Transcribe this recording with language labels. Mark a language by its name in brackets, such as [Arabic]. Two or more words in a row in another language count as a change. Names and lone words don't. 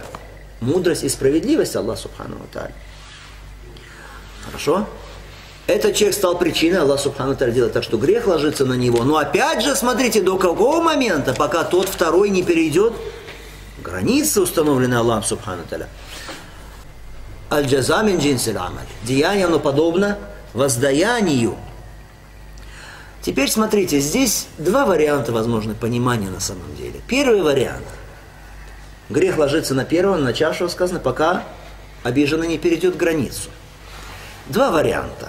[Russian] Мудрость и справедливость Аллаха [Arabic] سبحانه وتعالى. [Russian] Хорошо? Этот человек стал причиной, Аллах [Arabic] سبحانه وتعالى [Russian] делает так, что грех ложится на него. Но опять же, смотрите, до какого момента, пока тот второй не перейдет границы, установленные Аллахом [Arabic] سبحانه وتعالى. الجزاء من جنس العمل. [Russian] Деяние, оно подобно воздаянию. Теперь смотрите, здесь два варианта возможны понимания на самом деле. Первый вариант. Грех ложится на первого, начавшего сказано, пока обиженный не перейдет границу. Два варианта.